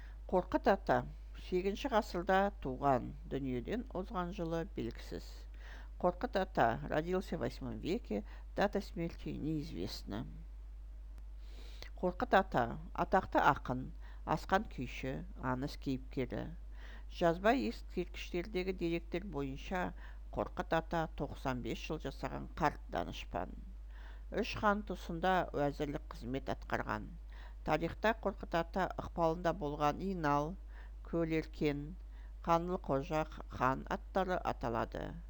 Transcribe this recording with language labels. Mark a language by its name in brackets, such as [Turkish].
[Kazakh] Қорқыт ата 8 ғасырда туған, дүниеден озған жылы белгісіз. [Russian] Қорқыт ата родился в 8 веке, дата смерти неизвестна. [Kazakh] Қорқыт ата атақты ақын, асқан күйші, аңыз кейіпкері. Жазба ескерткіштердегі деректер бойынша Қорқыт ата 95 жыл жасаған қарт данышпан. Үш хан тұсында уәзірлік қызмет атқарған. Тарихта Қорқыт ата ықпалында болған Инал, Көлеркен, Қаңлы-Қожа хан аттары аталады.